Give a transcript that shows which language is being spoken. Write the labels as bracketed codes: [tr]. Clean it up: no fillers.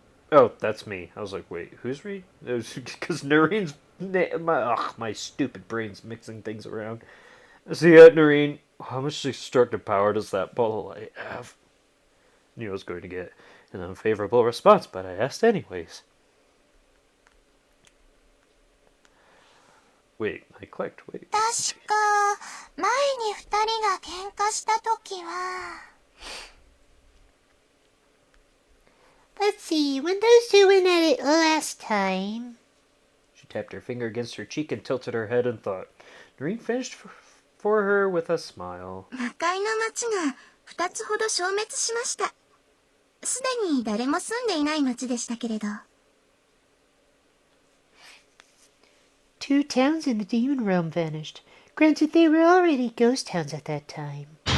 [en] Oh, that's me. I was like, wait, who's Reed? Because Narine's... my stupid brain's mixing things around. See, Narine, how much destructive power does that ball of light have? Knew I was going to get an unfavorable response, but I asked anyways. Wait, I clicked, wait. [ja] 確か、前に二人が喧嘩したときは。 [en] Let's see, when those two went at it last time. She tapped her finger against her cheek and tilted her head in thought. Narine finished for her with a smile. [ja] 魔界の町が二つほど消滅しました。すでに誰も住んでいない町でしたけれど。 [en] Two towns in the demon realm vanished. Granted, they were already ghost towns at that time.